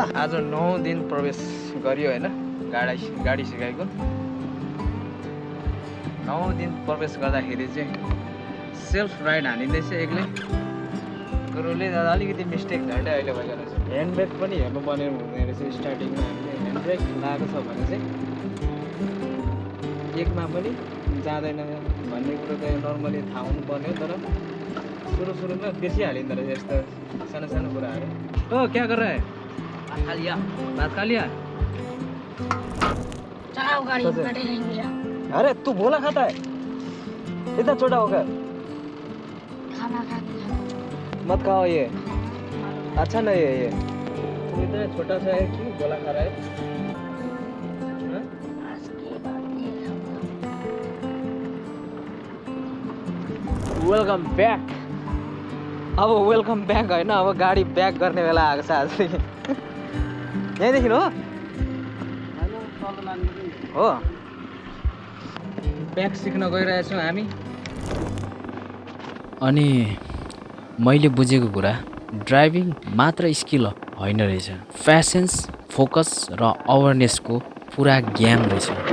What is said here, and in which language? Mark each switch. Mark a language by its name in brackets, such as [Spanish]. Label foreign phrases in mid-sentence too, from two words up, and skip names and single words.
[Nepali] आज 9 दिन प्रवेश गरियो होइन गाडी सिकाइको 9 दिन प्रवेश गर्दाखेरि चाहिँ [English] self ride [Nepali] हानिँदैछ एक्लै गुरुले अलिकति मिस्टेक झन्डै अहिले भएको रहेछ [English] hand brake [Nepali] पनि हेर्नु पर्ने हुँदैन रहेछ स्टार्टिङमा हामीले [English] hand brake [Nepali] लगाएको छ भने चाहिँ एकमा पनि जाँदैन भन्ने कुरो त नर्मली थाहा हुनुपर्ने हो तर सुरुमा बेसी हालिँदो रहेछ यस्तो सानो सानो कुराहरू [Hindi] ओ क्या कर रहा है भात खा लिया चलाओ गाड़ी बैठे रहेंगे अरे तू भोला खाता है इतना छोटा होकर खाना खाते मत खाओ ये अच्छा नहीं है ये तू इतना छोटा सा है क्यों भोला खा रहा है हाँ? [English] welcome back [Nepali] अब [English] welcome back [Nepali] होइन अब गाडी ब्याक गर्ने बेला आएको छ आज यहीँदेखि हो ब्याक सिक्न गइरहेछौँ हामी अनि मैले बुझेको कुरा ड्राइभिङ मात्र स्किल होइन रहेछ [English] patience focus [Nepali] र अवेरनेसको पुरा ज्ञान रहेछ